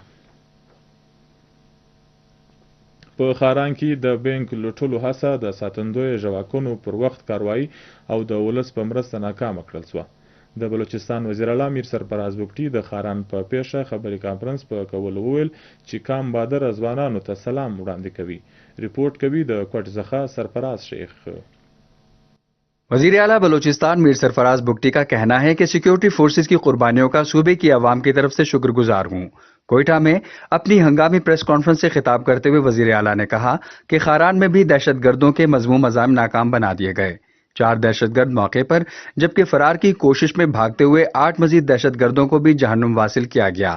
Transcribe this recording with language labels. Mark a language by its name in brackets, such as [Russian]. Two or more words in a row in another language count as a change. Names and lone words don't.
[Pashto] په خاران کې د بانک لوټلو هڅه د ساتندوی ژواکونو پر وخت کاروایی او د ولس په مرسته ناکامه کړل شوه. د بلوچستان وزیر اعلی میر سرفراز بګټي د خاران په پیښه خبري کانفرنس په کولو وویل چې کام بادر ځوانانو ته سلام وړاندې کوي. رپورټ کوي د کوټ څخه سرفراز شیخ. [Urdu] وزیر اعلیٰ بلوچستان میر سرفراز بگٹی کا کہنا ہے کہ سیکیورٹی فورسز کی قربانیوں کا صوبے کی عوام کی طرف سے شکر گزار ہوں. کوئٹہ میں اپنی ہنگامی پریس کانفرنس سے خطاب کرتے ہوئے وزیر اعلیٰ نے کہا کہ خاران میں بھی دہشت گردوں کے مذموم عزائم ناکام بنا دیے گئے. 4 دہشت گرد موقع پر جبکہ فرار کی کوشش میں بھاگتے ہوئے 8 مزید دہشت گردوں کو بھی جہنم واصل کیا گیا.